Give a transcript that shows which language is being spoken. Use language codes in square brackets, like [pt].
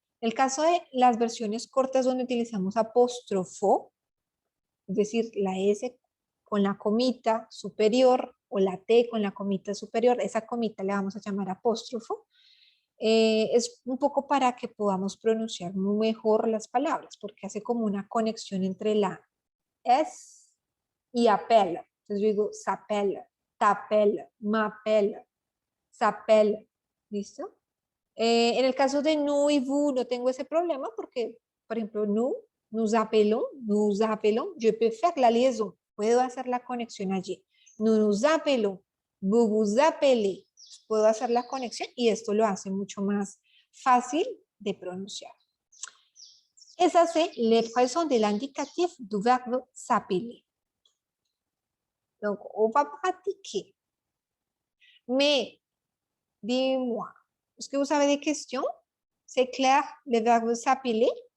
[es] El caso de las versiones cortas donde utilizamos apóstrofo, es decir, la S con la comita superior o la T con la comita superior, esa comita le vamos a llamar apóstrofo. es un poco para que podamos pronunciar mejor las palabras, porque hace como una conexión entre la S y appelle. Entonces yo digo s'appelle, t'appelle, m'appelle, s'appelle. ¿Listo? En el caso de nous y vous no tengo ese problema porque, por ejemplo, [fr] nous appelons, je peux faire la liaison, [es] puedo hacer la conexión allí. [fr] Nous appelons, vous vous appelez, [es] puedo hacer la conexión y esto lo hace mucho más fácil de pronunciar. [fr] Et ça, c'est l'expression de l'indicatif du verbe s'appeler. Donc, on va pratiquer. Mais, dis-moi, est-ce que vous avez des questions? C'est clair, le verbe s'appeler?